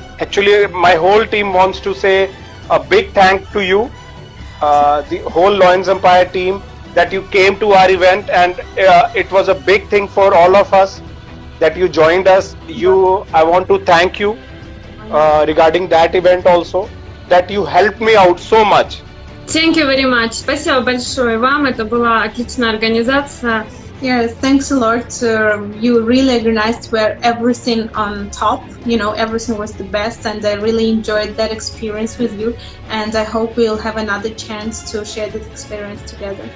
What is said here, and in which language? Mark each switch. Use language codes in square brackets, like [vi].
[en] Actually, my whole team wants to say a big thank to you, the whole Lions Empire team, that you came to our event, and it was a big thing for all of us that you joined us. I want to thank you regarding that event also, that you helped me out so much. Thank you very much. [ru] Спасибо большое вам. Это была отличная организация. [en] Yes, thanks a lot. You really organized where everything on top, you know, everything was the best, and I really enjoyed that experience with you, and I hope we'll have another chance to share that experience together.